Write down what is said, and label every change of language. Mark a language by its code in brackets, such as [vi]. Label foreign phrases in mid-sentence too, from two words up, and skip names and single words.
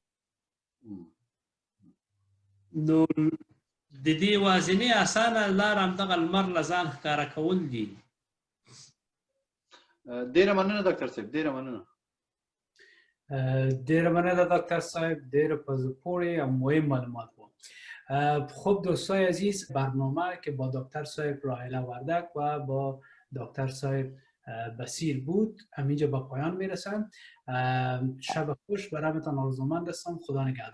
[ps] نو د دې واضحنۍ اسانه لار همدغه لمر له ځان ښکاره کول دي. ډېره مننه ډاکټر صاحب، ډېره مننه. ډېره مننه ډاکټر صاحب، ډېره په زړه پورې او مهم معلومات بود. [fa] خب دوستای عزیز، برنامه که با دکتر صاحب راهیله وردک و با دکتر صاحب بصیر بود همینجا به پایان میرسم. شب خوش برایتان آرزومند هستم. خدا نگهدار.